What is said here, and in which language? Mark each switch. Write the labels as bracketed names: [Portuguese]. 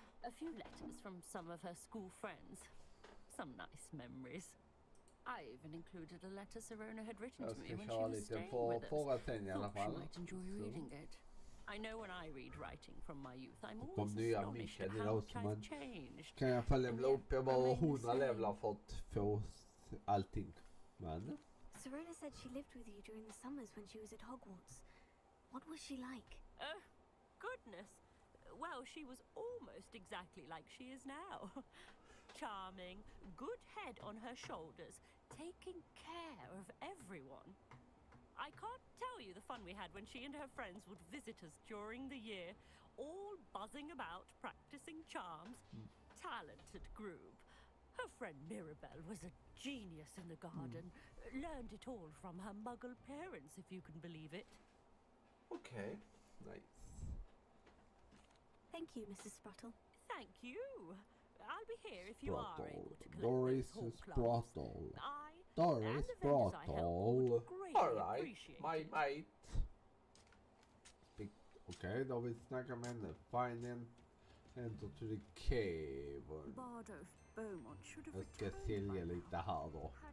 [English] A few letters from some of her school friends. Some nice memories. I even included a letter Serona had written to me when she was staying with us. Thought she might enjoy reading it. I know when I read writing from my youth, I'm always astonished at how much I've changed. [Swedish] Kan jag få levla upp? Jag var 100 levlar för att få allting. Men [English] Serona said she lived with you during the summers when she was at Hogwarts. What was she like? Oh, goodness. Well, she was almost exactly like she is now. Charming, good head on her shoulders, taking care of everyone. I can't tell you the fun we had when she and her friends would visit us during the year, all buzzing about, practicing charms. Talented group. Her friend Mirabelle was a genius in the garden. Learned it all from her muggle parents, if you can believe it. Okay, nice. Thank you, Mrs. Spruttle. Thank you. I'll be here if you are able to collect Doris those hawk clumps. Spruttle. Doris Spruttle. Alright, my mate. [Swedish] Okej, då har vi snackat med henne. [English] Find and enter to the cave. Bardolph Beaumont should have [Swedish] Jag ska sälja lite här då.